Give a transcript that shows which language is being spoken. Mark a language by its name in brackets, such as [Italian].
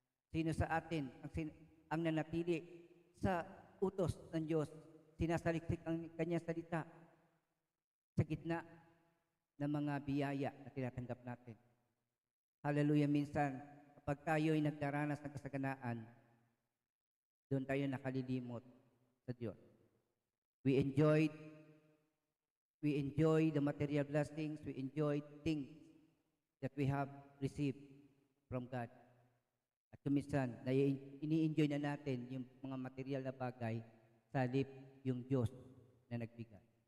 [Filipino] Sino sa atin ang nanatili sa utos ng Diyos, sinasaliksik ang kanyang salita sa gitna ng mga biyaya na tinatanggap natin? Hallelujah. Minsan, kapag tayo ay nagdaranas ng kasaganaan, doon tayo nakalilimot sa Diyos. [English] We enjoy the material blessings, we enjoy things that we have received from God. [Filipino] At kuminsan, ini-enjoy na natin yung mga material na bagay sa halip yung Diyos na nagbigay.